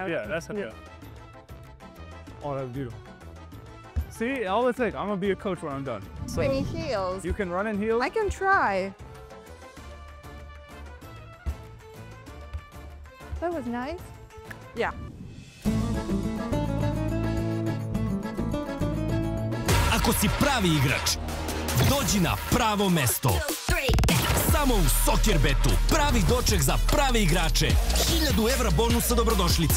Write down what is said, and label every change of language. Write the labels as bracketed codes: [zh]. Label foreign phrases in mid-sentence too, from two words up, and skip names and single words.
[en] Yeah, that's okay. Oh, that's beautiful. See, all it takes. I'm gonna be a coach when I'm done. Swinging heels. You can run in heels? I can try. That was nice. Yeah. [sr] Ako si pravi igrač, dođi na pravo mesto. Samo u Soccerbetu, pravi doček za prave igrače. 1000 evra bonusa dobrodošlice.